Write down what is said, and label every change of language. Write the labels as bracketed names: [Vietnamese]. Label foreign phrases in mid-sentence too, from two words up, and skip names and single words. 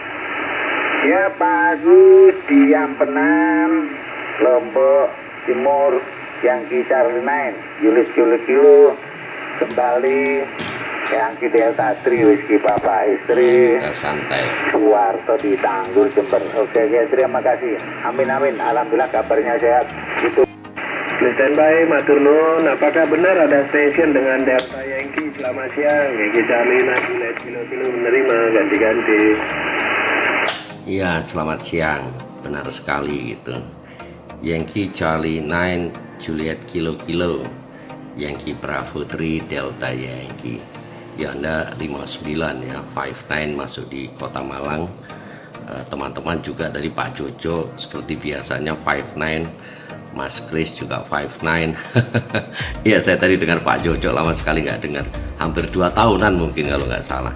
[Indonesian] Ya Pak Agus di Ampenan, Lombok Timur, Yankee Charlie 9 Juliet Kilo Kilo, kembali Yankee Delta 3 Whiskey Papa Istri, Kita santai. Suwarto di Tanggul Jember. Oke, terima kasih. Amin. Alhamdulillah kabarnya sehat. Itu. Standby, [Javanese] matur nuwun. [Indonesian] Apakah benar ada stasiun dengan Delta Yankee? Selamat siang, Yankee Charlie 9 Juliet Kilo Kilo menerima, ganti-ganti. Iya, selamat siang. Benar sekali gitu. Yankee Charlie 9 Juliet Kilo Kilo, Yankee Bravo 3 Delta Yankee. Ya, Anda 59 ya, 59 masuk di Kota Malang. Teman-teman juga tadi Pak Jojo seperti biasanya 59, Mas Chris juga 59. Ya, saya tadi dengar Pak Jojo, lama sekali nggak dengar, hampir 2 tahunan mungkin kalau nggak salah.